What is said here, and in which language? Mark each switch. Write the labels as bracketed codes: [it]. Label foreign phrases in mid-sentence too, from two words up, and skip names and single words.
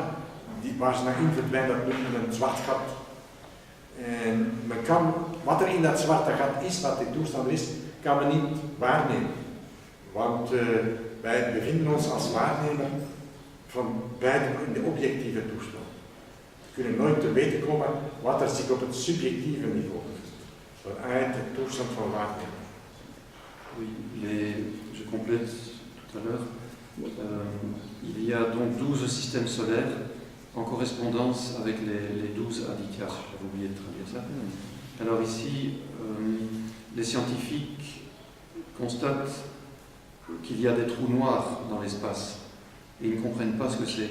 [nl] Waar ze naar in verdwijnen, dat noemt men een zwart gat. En men kan, wat er in dat zwarte gat is, wat die toestand is, kan men niet waarnemen. Want wij bevinden ons als waarnemer van beide in de objectieve toestand. We kunnen nooit te weten komen wat er zich op het subjectieve niveau bevindt. Vanuit de toestand van waarnemen. [fr] Oui, je complète tout à l'heure. Il y a donc 12 systèmes solaires en correspondance avec les 12 adityas. J'avais oublié de traduire ça. Alors ici, les scientifiques constatent qu'il y a des trous noirs dans l'espace et ils ne comprennent pas ce que c'est.